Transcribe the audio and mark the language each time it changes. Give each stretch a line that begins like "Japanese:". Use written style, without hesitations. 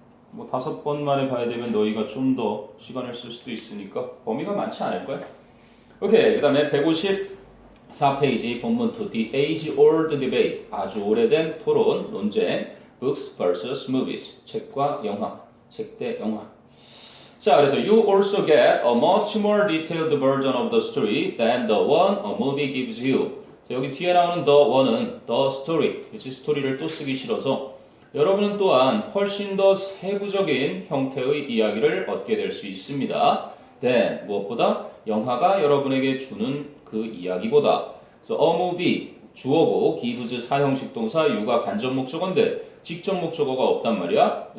Korean: 뭐 5번 만에 봐야 되면 너희가 좀 더 시간을 쓸 수도 있으니까 범위가 많지 않을 거야. 오케이. 그 다음에 154페이지 본문 2
English: The age-old debate
Korean: 아주 오래된 토론, 논쟁
English: Books vs. Movies
Korean: 책과 영화, 책 대 영화. 자, 그래서
English: You also get a much more detailed version of the story than the one a movie gives you.
Korean: 자, 여기 뒤에 나오는
English: the one
Korean: 은
English: the story,
Korean: 그치? 스토리를 또 쓰기 싫어서 여러분은 또한 훨씬 더 세부적인 형태의 이야기를 얻게 될 수 있습니다.
English: then
Korean: 무엇보다 영화가 여러분에게 주는 그 이야기보다. 그래서
English: a movie
Korean: 주어고 gives 사형식 동사 you가 간접 목적어인데 직접 목적어가 없단 말이야.